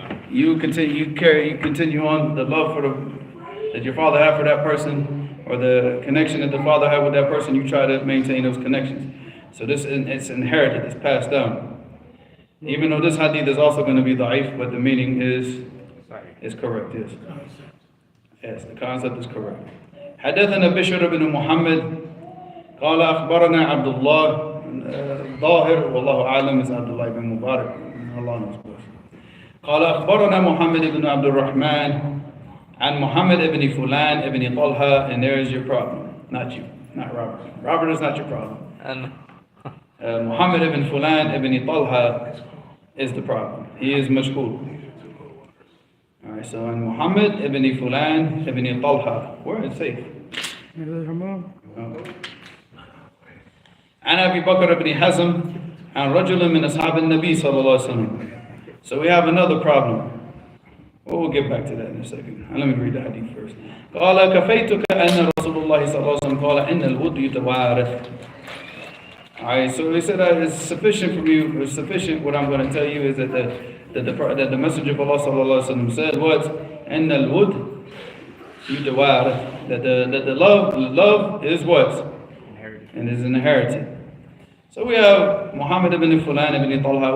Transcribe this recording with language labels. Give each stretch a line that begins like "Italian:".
English: You continue on the love that your father had for that person, or the connection that the father had with that person, you try to maintain those connections. So it's inherited, it's passed down. Even though this hadith is also going to be da'if, but the meaning is correct, yes. Yes, the concept is correct.
Arabic: حدثنا بشر بن محمد قال أخبرنا عبد الله ظاهر والله أعلم
English: is
Arabic: عبد الله بن مبارك.
English: Allah knows best.
Arabic: قال أخبرنا محمد بن عبد الرحمن عن محمد بن فلان بن طلحة,
English: and there is your problem, not you, not Robert. Robert is not your problem. And Muhammad ibn Fulan ibn Talha is the problem. He is mashhur. Alright, so and Muhammad ibn Fulan ibn Talha, where is safe?
Arabic: عن أبي بكر بن حزم عن رجل من أصحاب النبي صلى الله عليه وسلم.
English: So we have another problem. Well, we'll get back to that in a second. Let me read the hadith first.
Arabic: قال كفيتك أن رسول الله صلى الله عليه وسلم قال إن الود يتوارث.
English: Alright, so he said that it's sufficient for you. It's sufficient. What I'm going to tell you is that the Messenger of Allah sallallahu alaihi wasallam said what?
Arabic: إن الود يتوارث.
English: That the love is what? inherited. And is inherited. So we have Muhammad ibn Fulan ibn Talha.